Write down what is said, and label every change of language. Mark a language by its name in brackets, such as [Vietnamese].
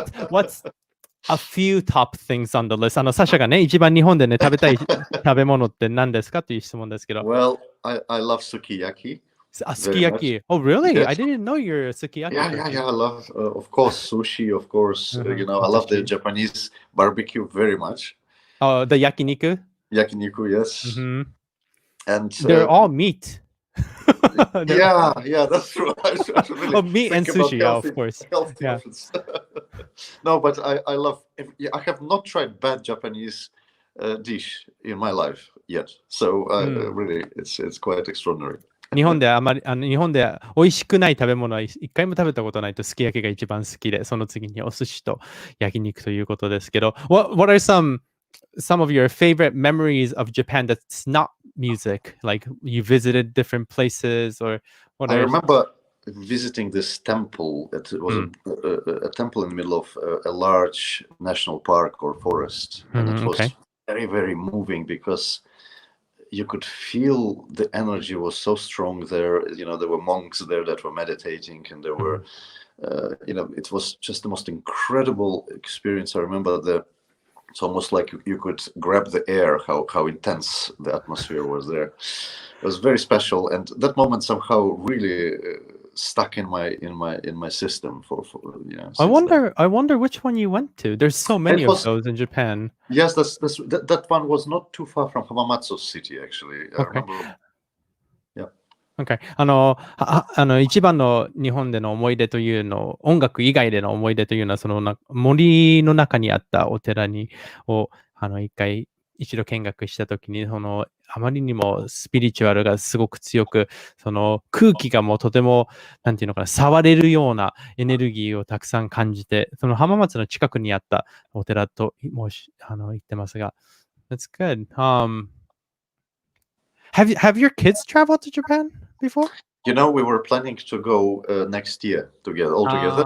[English] What's a few top things on the list? [Japanese] サシャがね、一番日本でね、食べたい食べ物って何ですかという質問ですけど。 [English] Well, I love sukiyaki. Sukiyaki. Oh, really? Yes. I didn't know you're a sukiyaki. Yeah. I love, of course, sushi. Of course, I love the Japanese barbecue very much. Oh, the yakiniku. Yakiniku, yes. And they're all meat. Yeah, that's true. I should really meat and sushi, of course. Healthy options. No, but I love. I have not tried bad Japanese dish in my life yet. So really, it's quite extraordinary. [Japanese] 日本で美味しくない食べ物は一回も食べたことないとすき焼きが一番好きで、その次にお寿司と焼肉ということですけど、 [English] What are some of your favorite memories of Japan that's not music? Like you visited different places or what? I remember visiting this temple. It was a temple in the middle of a large national park or forest, and it was very, very moving because you could feel the energy was so strong there. There were monks there that were meditating, and there were, it was just the most incredible experience. I remember it's almost like you could grab the air, how intense the atmosphere was there. It was very special, and that moment somehow really stuck in my system for I wonder which one you went to. There's so many of those in Japan. Yes, that one was not too far from Hamamatsu city, actually. I remember. Okay. [Japanese] 一番の日本での思い出というの、音楽以外での思い出というのは、その森の中にあったお寺を一度見学したときに、あまりにもスピリチュアルがすごく強く、空気がもうとても、なんていうのかな、触れるようなエネルギーをたくさん感じて、浜松の近くにあったお寺と言ってますが、 [English] That's good. Have your kids traveled to Japan before? We were planning to go next year all together.